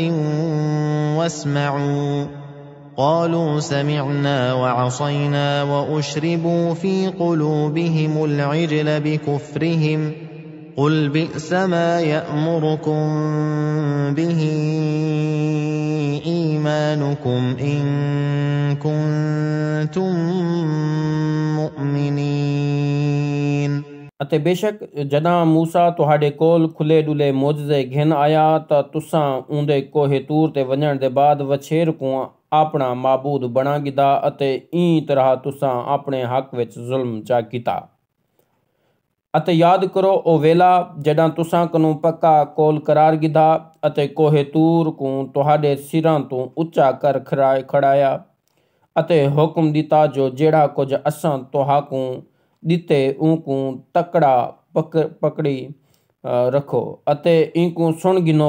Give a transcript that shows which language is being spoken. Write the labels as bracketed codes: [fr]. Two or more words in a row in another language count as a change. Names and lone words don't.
[ar] وَاسْمَعُوا قَالُوا سَمِعْنَا وَعَصَيْنَا وَأُشْرِبُوا فِي قُلُوبِهِمُ الْعِجْلَ بِكُفْرِهِمْ قُلْ بِئْسَ مَا يَأْمُرُكُم بِهِ إِيمَانُكُمْ إِن كُنتُم مُّؤْمِنِينَ [skr] ਅਤੇ ਬੇਸ਼ੱਕ ਜਦਾਂ ਮੂਸਾ ਤੁਹਾਡੇ ਕੋਲ ਖੁੱਲੇ ਡੁੱਲੇ ਮੌਜਜ਼ੇ ਘਿਨ ਆਇਆ ਤਾਂ ਤੁਸਾਂ ਉਹਦੇ ਕੋਹੇ ਤੂਰ ਤੇ ਵੰਝਣ ਦੇ ਬਾਅਦ ਵਛੇਰ ਕੋ ਆਪਣਾ ਮਾਬੂਦ ਬਣਾ ਗਿਦਾ ਅਤੇ ਈ ਤਰ੍ਹਾਂ ਤੁਸਾਂ ਆਪਣੇ ਹੱਕ ਵਿੱਚ ਜ਼ੁਲਮ ਚਾ ਕੀਤਾ। ਅਤੇ ਯਾਦ ਕਰੋ ਉਹ ਵੇਲਾ ਜਦਾਂ ਤੁਸਾਂ ਕਨੂੰ ਪੱਕਾ ਕੋਲ ਕਰਾਰ ਗਿਦਾ ਅਤੇ ਕੋਹੇ ਤੂਰ ਕੋ ਤੁਹਾਡੇ ਸਿਰਾਂ ਤੋਂ ਉੱਚਾ ਕਰ ਖੜਾਇਆ ਅਤੇ ਹੁਕਮ ਦਿੱਤਾ ਜੋ ਜਿਹੜਾ ਕੁਝ ਅਸਾਂ ਤੁਹਾਕੂ ਦਿੱਤੇ ਊਂਕੂ ਤਕੜਾ ਪਕੜੀ ਰੱਖੋ ਅਤੇ ਇੰਕੂ ਸੁਣ ਗਿਨੋ।